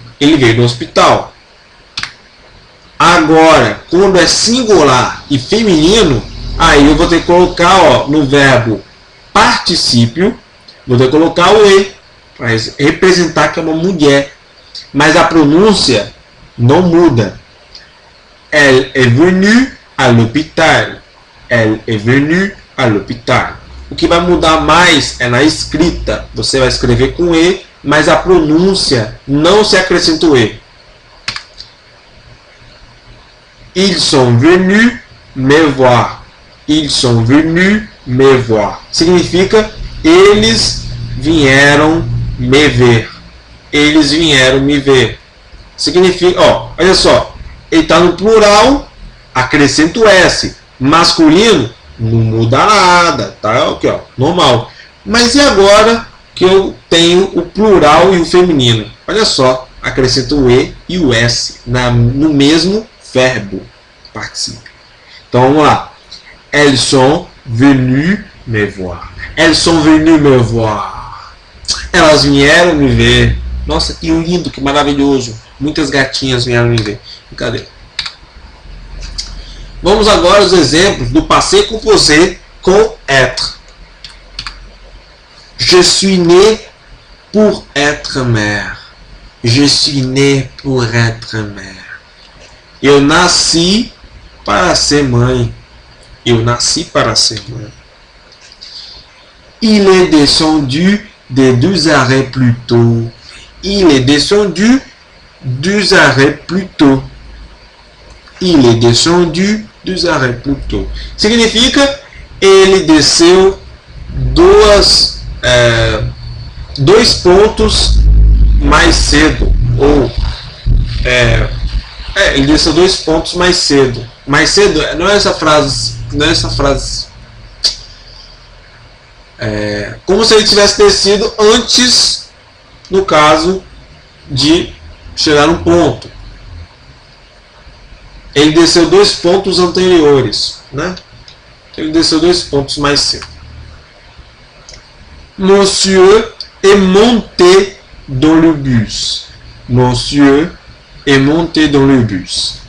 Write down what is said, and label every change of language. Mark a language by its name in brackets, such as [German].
[Portuguese] Ele veio no hospital. Agora, quando é singular e feminino, aí eu vou ter que colocar, ó, no verbo particípio, vou ter que colocar o E, para representar que é uma mulher. Mas a pronúncia não muda. [French] Elle est venue à l'hôpital. Elle est venue à l'hôpital. [Portuguese] O que vai mudar mais é na escrita. Você vai escrever com E, mas a pronúncia não se acrescenta o E. [French] Ils sont venus me voir. Ils sont venus me voir. [Portuguese] Significa eles vieram me ver. Eles vieram me ver. Significa, ó, olha só. Ele está no plural, acrescenta o S. Masculino, não muda nada. Tá aqui, ó, normal. Mas e agora que eu tenho o plural e o feminino? Olha só, acrescenta o E e o S no mesmo verbo particípio. Então vamos lá. [French] Elles sont venues me voir. Elles sont venues me voir. [Portuguese] Elas vieram me ver. Nossa, que lindo, que maravilhoso. Muitas gatinhas vieram me ver. Cadê? Vamos agora aos exemplos do passé composé com être. [French] Je suis né pour être mère. Je suis né pour être mère. [Portuguese] Eu nasci para ser mãe. Eu nasci para ser mãe. [French] Il est descendu de 2 arrêts plus tôt. Il est descendu 2 arrêts plus tôt. Il est descendu 2 arrêts plus tôt. [Portuguese] Significa ele desceu 2 pontos mais cedo. Ou ele desceu 2 pontos mais cedo. Mais cedo não é essa frase. Não é essa frase. Como se ele tivesse descido antes, no caso, de chegar no ponto. Ele desceu 2 pontos anteriores, né? Ele desceu 2 pontos mais cedo. [French] Monsieur est monté dans le bus. Monsieur est monté dans le bus.